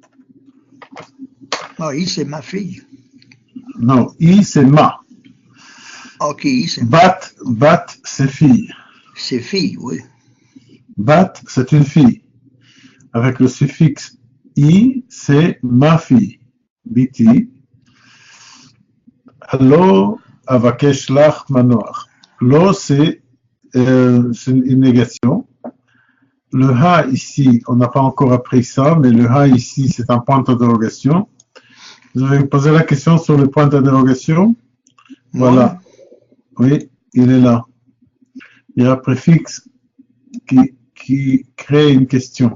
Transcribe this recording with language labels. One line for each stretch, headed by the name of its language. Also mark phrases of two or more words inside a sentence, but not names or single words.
French: Ah, I, c'est ma fille. Non, I, c'est ma. Ok, I, c'est ma. Bat, c'est fille. C'est fille, oui. Bat, c'est une fille. Avec le suffixe I, c'est ma fille. Biti.
Hebrew: לא, אבקש לך מנוח.
French: Lo, c'est une négation. Le ha ici, on n'a pas encore appris ça, mais le ha ici, c'est un point d'interrogation. Vous avez posé la question sur le point d'interrogation. Voilà. Oui, il est là. Il y a un préfixe qui crée une question.